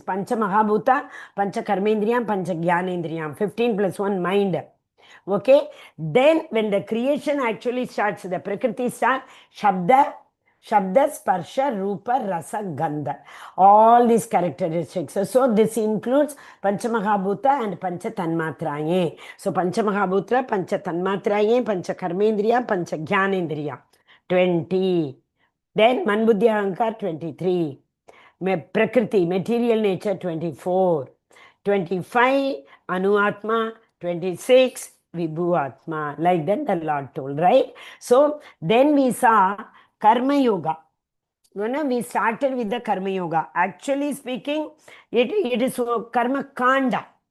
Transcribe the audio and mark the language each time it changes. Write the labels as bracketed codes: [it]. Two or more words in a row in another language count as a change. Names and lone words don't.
[sa] Pancha Mahabhuta, Pancha Karmendriyam, Pancha Jnanendriyam, 15 plus 1 mind. [en] Okay, then when the creation actually starts, the Prakriti starts, [sa] Shabda, Sparsha, Rupa, Rasa, Gandha. [en] All these characteristics. So this includes Panchamahabhuta and [sa] Pancha Tanmatraye. So Panchamahabhuta, Pancha Tanmatraye, Pancha Karmendriya, Pancha Jnanendriya. 20. Then Manbuddhi Ahankar, 23. [en] Prakriti, material nature, 24. 25, Anuatma, 26, Vibhuatma. Like that the Lord told, right? So then we saw [sa] Karma Yoga. [en] We started with the [sa] Karma Yoga. [en] Actually speaking, it is [sa] Karma Kanda.